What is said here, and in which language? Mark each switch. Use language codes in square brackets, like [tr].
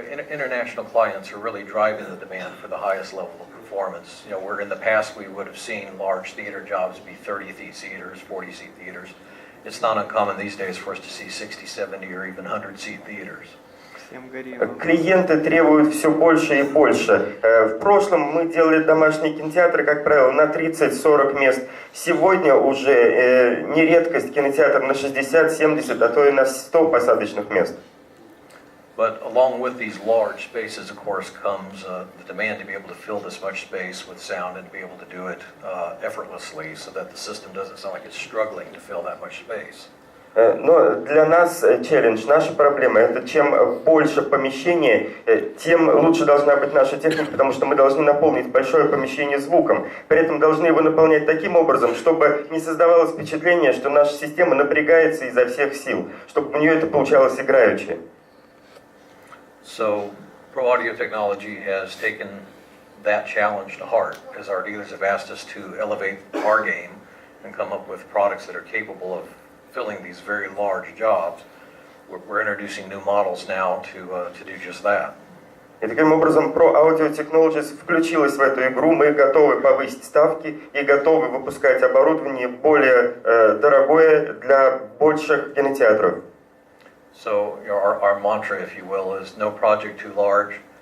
[en] International clients are really driving the demand for the highest level of performance. You know, where in the past we would have seen large theater jobs be 30-seat theaters, 40-seat theaters. it's not uncommon these days for us to see 60, 70, or even 100-seat theaters. [ru] Клиенты требуют все больше и больше. В прошлом мы делали домашние кинотеатры, как правило, на 30-40 мест. Сегодня уже не редкость кинотеатр на 60-70, а то и на 100 посадочных мест. [en] But along with these large spaces, of course, comes the demand to be able to fill this much space with sound and to be able to do it effortlessly so that the system doesn't sound like it's struggling to fill that much space. [ru] Но для нас челлендж, наша проблема, это чем больше помещение, тем лучше должна быть наша техника, потому что мы должны наполнить большое помещение звуком. При этом должны его наполнять таким образом, чтобы не создавалось впечатление, что наша система напрягается изо всех сил, чтобы у нее это получалось играючи. [en] So ProAudioTechnology has taken that challenge to heart, as our dealers have asked us to elevate our game and come up with products that are capable of filling these very large jobs. We're introducing new models now to do just that. [ru] И таким образом ProAudioTechnology включилась в эту игру. Мы готовы повысить ставки и готовы выпускать оборудование более дорогое для больших кинотеатров. [en] So our mantra, if you will, is no project too large.